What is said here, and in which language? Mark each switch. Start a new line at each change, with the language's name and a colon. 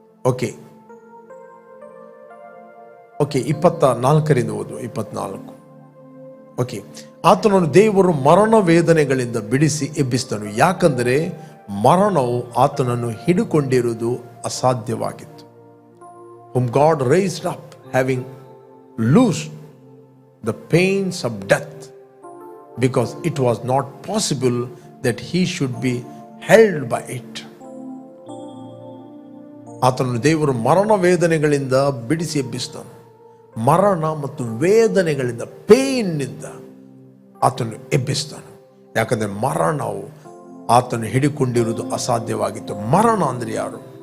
Kannada: Okay 24 ಓದು, 24. Okay, ಆತನನ್ನು ದೇವರು ಮರಣ ವೇದನೆಗಳಿಂದ ಬಿಡಿಸಿ ಎಬ್ಬಿಸಿದನು, ಯಾಕಂದರೆ ಮರಣವು ಆತನನ್ನು ಹಿಡಿಕೊಂಡಿರುವುದು ಅಸಾಧ್ಯವಾಗಿತ್ತು.
English: Whom God raised up, having loosed the pains of death, because it was not possible that he should be held by it.
Kannada: ಆತನನ್ನು ದೇವರು ಮರಣ ವೇದನೆಗಳಿಂದ ಬಿಡಿಸಿ ಎಬ್ಬಿಸಿದನು. ಮರಣ ಮತ್ತು ವೇದನೆಗಳಿಂದ, ಪೇನ್ನಿಂದ ಆತನು ಎಬ್ಬಿಸಿದನು. ಯಾಕಂದರೆ ಮರಣವು ಆತನು ಹಿಡಿಕೊಂಡಿರುವುದು ಅಸಾಧ್ಯವಾಗಿತ್ತು. ಮರಣ ಅಂದರೆ ಯಾರು?